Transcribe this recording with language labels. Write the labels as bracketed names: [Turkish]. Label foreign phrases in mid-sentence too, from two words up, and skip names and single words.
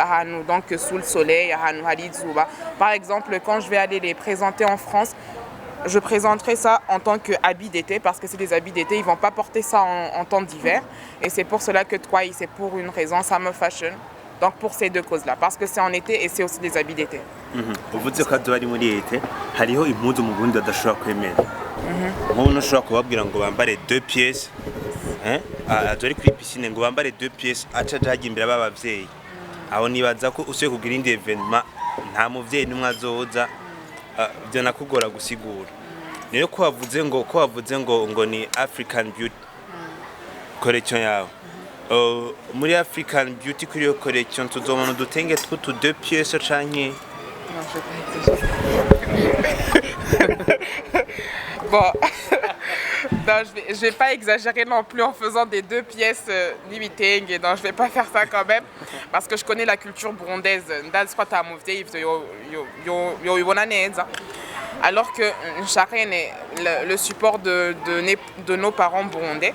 [French] Donc sous le soleil, par exemple, quand je vais aller les présenter en France, je présenterai ça en tant qu'habits d'été parce que c'est des habits d'été, ils ne vont pas porter ça en temps d'hiver. Et c'est pour cela que toi, c'est pour une raison, Sama Fashion. Donc pour ces deux causes-là, parce que c'est en été et c'est aussi des habits d'été. [Rundi] Uvuze ko bari muri été, hariho impuzu mu Burundi badashobora kwemera. Nk'ubu ushobora kubabwira ngo bambare 2 pièces, azori kuri piscine ngo bambare 2 pièces aca jaje imbere abavyeyi. Aho nibaza ko usuye kugira indi evenement nta muvyeyi numwe azoza byanakugora gusigura niyo ko wavuze ngo ni African Beauty collection yawe muri African Beauty kuri iyo collection tuzobona udutenge tw'utu [French] 2 pièces canke bon non, je vais pas exagérer non plus en faisant des 2 pièces n'ibitenge. Non, je vais pas faire ça quand même parce que je connais la culture burundaise. Alors que chacun est le support de nos parents burundais.